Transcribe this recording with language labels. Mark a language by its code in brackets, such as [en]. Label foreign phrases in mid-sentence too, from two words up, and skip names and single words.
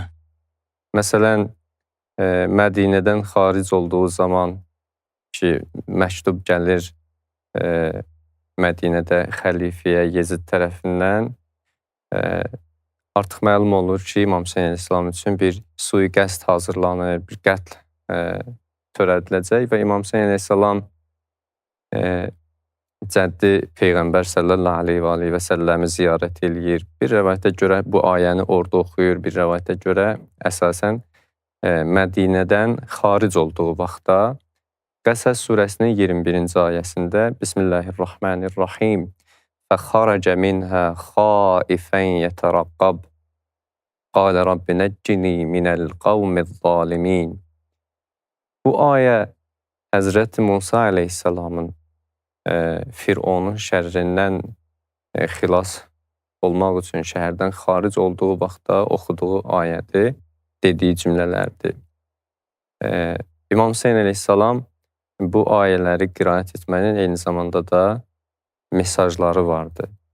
[az] Məsələn, Mədinədən xaric olduğu zaman ki, məktub gəlir Mədinədə xəlifəyə Yezid tərəfindən, artıq məlum olur ki, İmam Hüseyn əleyhissalam üçün bir sui-qəsd hazırlanır, bir qətl törədiləcək və İmam Hüseyn əleyhissalam Cəddi Peyğəmbər [ar] صلى الله عليه وسلم [az] ziyarət eləyir. Bir rəvayətə görə bu ayəni orada oxuyur, bir rəvayətə görə əsasən Mədinədən xaric olduğu vaxtda Qəsəs surəsinin 21-ci ayəsində Bismillahirrahmanirrahim [ar] فَخَرَجَ مِنْهَا خَائِفًا يَتَرَقَّبْ قَالَ رَبِّ نَجِّنِي مِنَ الْقَوْمِ الظَّالِمِينَ. [az] Bu ayə Həzrət Musa əleyhissalamın Fironun şərrindən xilas olmaq üçün şəhərdən xaric olduğu vaxtda oxuduğu ayədir, dediyi cümlələrdir. İmam Hüseyn əleyhissalam bu ayələri qiraət etmənin eyni zamanda da mesajları vardı.